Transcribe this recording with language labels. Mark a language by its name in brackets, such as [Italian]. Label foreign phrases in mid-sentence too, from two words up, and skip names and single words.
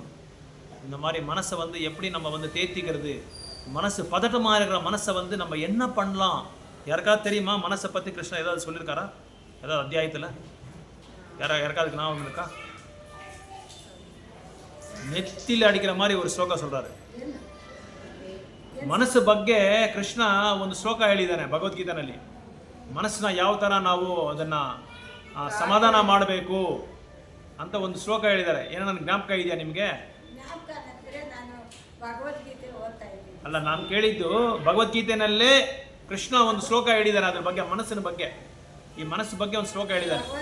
[Tamil] இந்த மாதிரி மனசை வந்து எப்படி நம்ம வந்து தேத்திக்கிறது, மனசு பதட்டமாக இருக்கிற மனசை வந்து நம்ம என்ன பண்ணலாம்? யாருக்காவது தெரியுமா மனசை பற்றி கிருஷ்ணா ஏதாவது சொல்லியிருக்காரா? ஏதாவது அத்தியாயத்தில் யாருக்காதுக்கு நான் இருக்கா? நெத்தியில் அடிக்கிற மாதிரி ஒரு ಶ್ಲೋಕ சொல்கிறாரு. [Kannada] ಮನಸ್ಸು ಬಗ್ಗೆ ಕೃಷ್ಣ ಒಂದು ಶ್ಲೋಕ ಹೇಳಿದ್ದಾನೆ ಭಗವದ್ಗೀತೆನಲ್ಲಿ. ಮನಸ್ಸನ್ನ ಯಾವ ಥರ ನಾವು ಅದನ್ನು ಸಮಾಧಾನ ಮಾಡಬೇಕು ಅಂತ ಒಂದು ಶ್ಲೋಕ ಹೇಳಿದ್ದಾರೆ. ಏನೋ ನನಗೆ ಜ್ಞಾಪಕ ಇದೆಯಾ ನಿಮಗೆ? ಅಲ್ಲ, ನಾನು ಕೇಳಿದ್ದು ಭಗವದ್ಗೀತೆನಲ್ಲೇ ಕೃಷ್ಣ ಒಂದು ಶ್ಲೋಕ ಹೇಳಿದ್ದಾರೆ ಅದ್ರ ಬಗ್ಗೆ, ಮನಸ್ಸಿನ ಬಗ್ಗೆ, ಈ ಮನಸ್ಸು ಬಗ್ಗೆ ಒಂದು ಶ್ಲೋಕ ಹೇಳಿದ್ದಾರೆ.